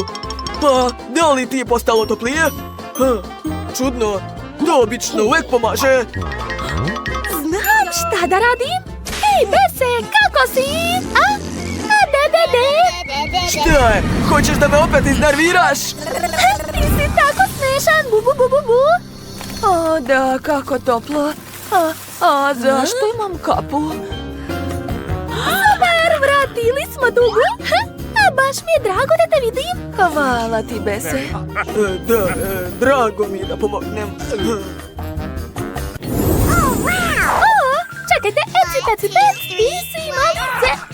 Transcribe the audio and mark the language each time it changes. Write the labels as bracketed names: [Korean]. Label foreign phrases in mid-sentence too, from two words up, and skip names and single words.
[Serbian] Pa, da li ti je postalo toplije? Čudno, to obično uvek pomaže. Znam šta da radim. Hej, Bese, kako si? Bebe, Šta je? Hoćeš da me opet iznerviraš? Ti si tako smešan, bu bu bu bu bu. O, da, kako toplo. A zašto imam kapu? Super, vratili smo dugu. A baš mi je drago da te vidim. Hvala ti, Bese. Da, drago mi je da pomognem. Čekajte, eci, peci, pec, ti si malice.